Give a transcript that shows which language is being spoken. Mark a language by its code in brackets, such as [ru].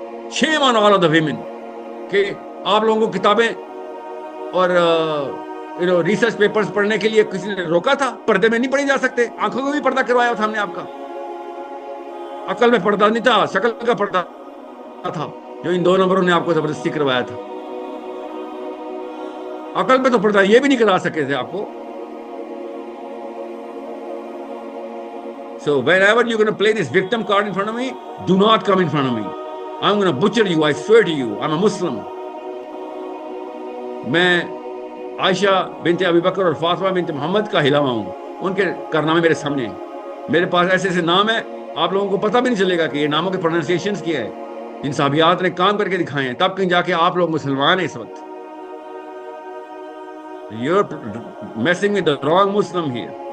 [en] shame on all of the women [ur] کہ آپ لوگوں کو کتابیں اور ریسرچ پیپرز پڑھنے کے لیے کسی نے روکا تھا؟ پردے میں نہیں پڑھی جا سکتے؟ آنکھوں کو بھی پردہ کروایا تھا ہم نے آپ کا. عقل میں پردہ نہیں تھا، شکل کا پردہ تھا جو ان 2 نمبروں نے آپ کو زبردستی کروایا تھا. عقل پہ تو پردہ یہ بھی نہیں کرا سکے تھے آپ کو. [en] So whenever you're going to play this victim card in front of me, do not come in front of me. I'm going to butcher you, I swear to you. I'm a Muslim. [ur] میں عائشہ بنت ابی بکر اور فاطمہ بنت محمد کا ہلاوا ہوں. ان کے کارنامے میرے سامنے ہیں. میرے پاس ایسے ایسے نام ہیں آپ لوگوں کو پتہ بھی نہیں چلے گا کہ یہ ناموں کے پروننسیشنز کیا ہے. جن صحابیات نے کام کر کے دکھائے ہیں، تب کہیں جا کے آپ لوگ مسلمان ہیں. اس وقت [en] you're messing with the wrong Muslim here.